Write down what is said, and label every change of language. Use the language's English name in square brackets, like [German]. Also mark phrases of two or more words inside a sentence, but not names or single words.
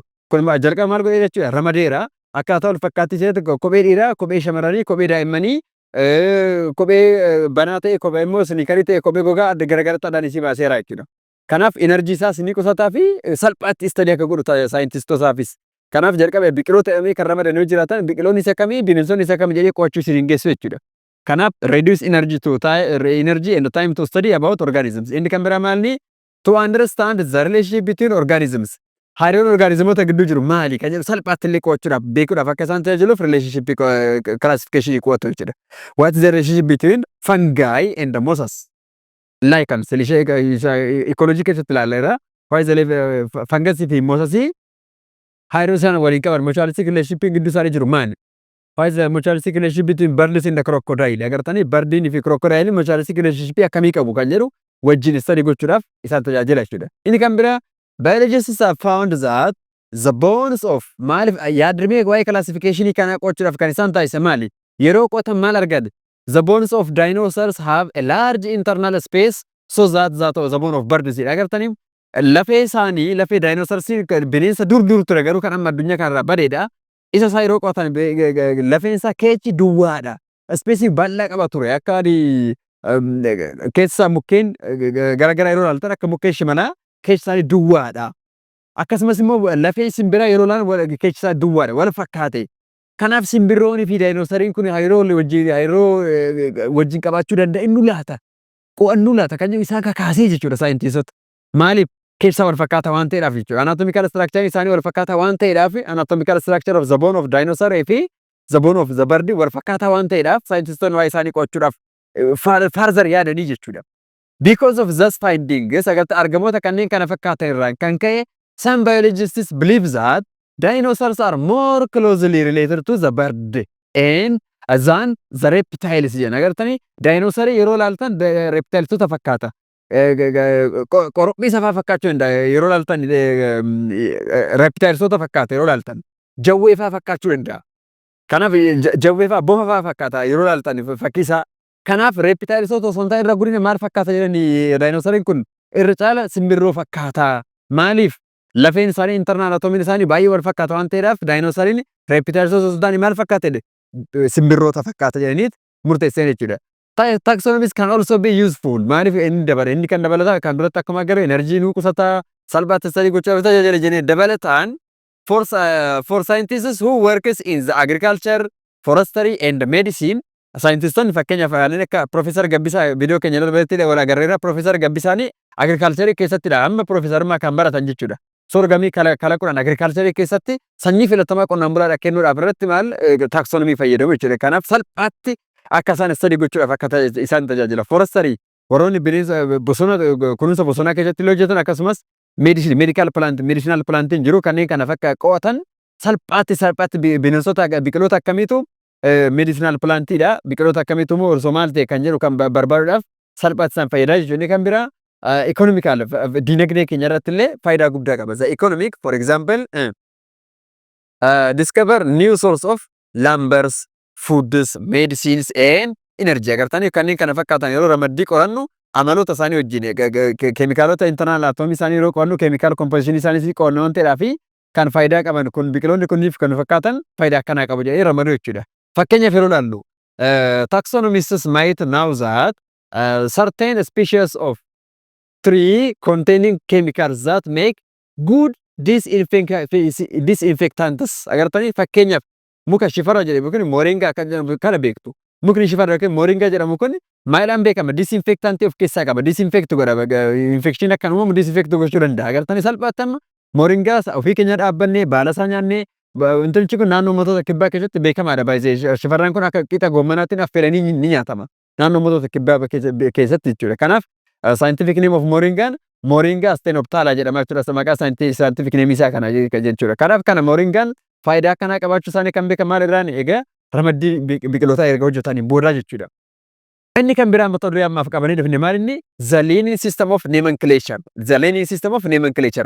[Oromo] Kun jalqaba maal godhee jechuudha ramadeera akkaataa wal fakkaattii ta'e kophee dhiiraa kophee shamarranii kophee daa'immanii kophee banaa ta'e kophee immoo siniikarii ta'e kophee gogaa adda garagaraatti adaan isii baaseera jechuudha. Kanaaf enerjii isaas ni qusataa fi salphaatti istadii akka godhu saayintistootaafis. Kanaaf jalqaba biqiloota jedhamee kan ramadan yoo jiraatan biqiloonni isa kamii bineensonni isa kamii jedhee qo'achuu isin geessu jechuudha. [English] Kanaaf reduce energy and time to study about organisms. [Oromo] Inni kan biraa maalni [English] to understand the relationship between organisms. [Oromo] Hariiroon orgaanizimoota gidduu jiru maali kan jedhu salphaatti illee qo'achuudhaaf beekuudhaaf akka isaan tajaajiluuf [English] relationship classification [Oromo] qo'atu jechuudha. [English] What is the relationship between fungi and the mosses? Lichens ecology [Oromo] keessatti ilaalleera. [English] What is the fungus [Oromo] fi mosses hariiroo isaan waliin qaban [English] mutualistic relationship [Oromo] gidduu isaanii jiru maali? [English] What is the mutualistic relationship between birds and the crocodile? [Oromo] Agartanii bardiin fi [English] crocodile mutualistic relationship [Oromo] akkamii qabu kan jedhu wajjin study gochuudhaaf isaan tajaajila jechuudha. Inni kan biraa [English] biologists have found that the bones of [Oromo] maalif yaadrimee waa'ee classification kana qo'achuudhaaf kan isaan taasise maali yeroo qo'atan maal argate [English] the bones of dinosaurs have a large internal space so that the bone of birds [Oromo] agartanii lafee isaanii lafee dinosaurs bineensa dur ture garuu kan amma addunyaa kanarraa badeedha isa isaa yeroo qo'atan lafeen isaa keechi duwwaadha space bal'aa qaba ture akka keessa mukkeen garagaraa yeroo ilaaltan akka mukkeen shimanaa keessa isaanii duwwaadha. Akkasumas immoo lafee simbiraa yeroo laan keessa isaa duwwaadha wal fakkaate. Kanaaf simbirroonni fi daayinosariin kun hariiroo wajjin qabaachuu danda'u laata? Qo'annuu laata kan jedhu isaan kakaasee jechuudha saayintistoota. Maaliif keessa wal fakkaataa waan ta'eedhaaf jechuudha. [English] Anatomical structure [Oromo] isaanii wal fakkaataa waan ta'eedhaaf [English] anatomical structure of the bone of dinosaur [Oromo] fi [English] the bone of the bird [Oromo] wal fakkaataa waan ta'eedhaaf saayintistoonni waa isaanii qo'achuudhaaf further yaadanii jechuudha. [English] Because of this finding, [Oromo] sagalta argamoota kanneen kana fakkaatan irraan kan ka'e [English] some biologists believe that dinosaurs are more closely related to the bird and than the reptiles. [Oromo] Agartanii dinosarii yeroo laaltan reptilesota fakkaata. Qorophiisa fa'aa fakkaachuu danda'a yeroo laaltan reptilesota fakkaata yeroo laaltan jawwee fa'aa fakkaachuu danda'a. Kanaaf jawwee fa'aa bofa fa'aa fakkaata yeroo laaltan fakkiisaa. Kanaaf reptilesota osoo hin taane irra gudina maal fakkaata jedhanii daayinosariin kun irra caala simbirroo fakkaata. Maaliif lafeen isaanii internal anatomiin isaanii baay'ee wal fakkaata waan ta'eedhaaf daayinosariin reptilesota osoo hin taane maal fakkaata simbirroota fakkaata jedhaniit murteessan jechuudha. [English] Taxonomies can also be useful. [Oromo] Maaliif inni kan dabalataa kan duratti akkuma agarre enerjii nuu qusataa salphaatti study gochuudhaaf tajaajila jennee dabalataan [English] for scientists who works in the agriculture, forestry and medicine. [Oromo] Saayintistoonni fakkeenyaaf akka Profeesar Gabbisaa viidiyoo keenya irratti wal agarreera Profeesar Gabbisaanii agriculture keessattidha amma profeesarummaa kan baratan jechuudha. Sorgamii kalaquudhaan agriculture keessatti sanyii filatamaa qonnaan bulaadhaaf kennuudhaaf irratti maal taaksonomii fayyadamu jechuudha. Kanaaf salphaatti akka isaan study gochuudhaaf akka isaan tajaajila. Forestry warroonni bineensa bosona kunuunsa bosonaa keessatti illee hojjetan akkasumas [English] medical plant [Oromo] medicinal plantiin jiru kanneen kana fakka qo'atan salphaatti bineensota biqiloota akkamiitu medicinal plantiidha biqiloota akkamiitu immoo osoo maal ta'e kan jedhu kan barbaaduudhaaf salphaatti isaan fayyadaa jechuun kan biraa economical dinagdee keenya irratti illee faayidaa guddaa qaba. [English] The economic for example discover new source of lumbers, foods, medicines and energy [Oromo] agartanii kanneen kana fakkaatan yeroo ramaddii qorannu amaloota isaanii wajjin keemikaalota internal atoomii isaanii yeroo qorannu keemikaal composition isaanii qorannu waan ta'eedhaaf kan faayidaa qaban kun biqiloonni kunniif kan fakkaatan faayidaa akkanaa qabu jedhee ramaduu jechuudha. Fakkeenyaaf yeroo ilaallu [English] taxonomists might know that certain species of tree containing chemicals that make good disinfectants [Oromo] agartanii fakkeenyaaf muka shifara jedhamu kun moringa kana beektu mukni shifara yookiin moringa jedhamu kun maayidhaan beekama [English] disinfectant of [Oromo] keessaa qaba disinfect godha infection akka uumamu disinfect gochuu danda'a agartanii salphaatti amma moringa ofii keenya dhaabbannee baala isaa nyaannee wantichi kun naannoo uummattoota kibbaa keessatti beekamaadha baay'ee shifarraan kun akka qixa goomanaatiin affeelanii ni nyaatama naannoo uummattoota kibbaa keessatti jechuudha. Kanaaf [English] scientific name of [Oromo] moringa stenoptala jedhama jechuudha maqaa [English] scientific name [Oromo] isaa kana jechuudha. Kanaaf kana moringaan faayidaa akkanaa qabaachuu isaanii kan beekamaa irraan egaa ramaddii biqilootaa erga hojjetanii boodaa jechuudha. Inni kan biraa mata duree ammaaf qabanii dhufne maal inni [English] the Linnaean system of nomenclature. The Linnaean system of nomenclature.